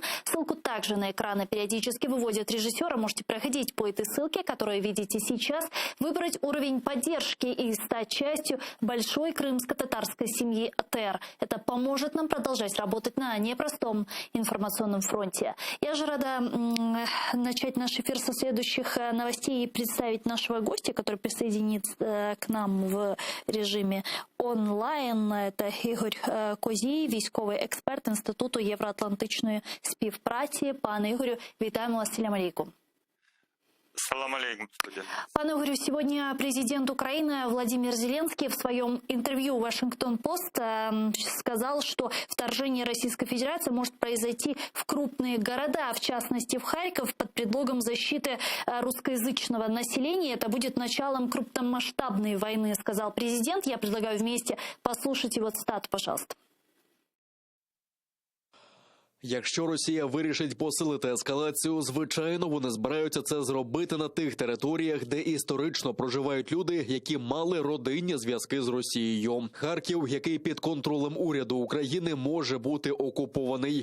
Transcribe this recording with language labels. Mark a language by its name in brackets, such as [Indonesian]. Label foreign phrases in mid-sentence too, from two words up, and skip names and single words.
[Russian] Ссылку также на экраны периодически выводят режиссера. Можете проходить по этой ссылке, которую видите сейчас, выбрать уровень поддержки и стать частью большой крымско-татарской семьи АТР. Это поможет нам продолжать работать на непростом информационном фронте. Я же рада начать наш эфир со следующих новостей и представить нашего гостя, который присоединится к нам в режиме онлайн. [Ukrainian] Это Ігор Козій, військовий експерт Інституту євроатлантичної співпраці. Пане Игорю, вітаємо вас. [Arabic] السلام عليكم. سلام عليكم, [Russian] студия. Пане Игорю, сегодня президент Украины Владимир Зеленский в своем интервью «Вашингтон-Пост» сказал, что вторжение Российской Федерации может произойти в крупные города, в частности в Харьков, под предлогом защиты русскоязычного населения. Это будет началом крупномасштабной войны, сказал президент. Я предлагаю вместе послушать его цитату, пожалуйста. [Ukrainian] Якщо Росія вирішить посилити ескалацію, звичайно, вони збираються це зробити на тих територіях, де історично проживають люди, які мали родинні зв'язки з Росією. Харків, який під контролем уряду України, може бути окупований.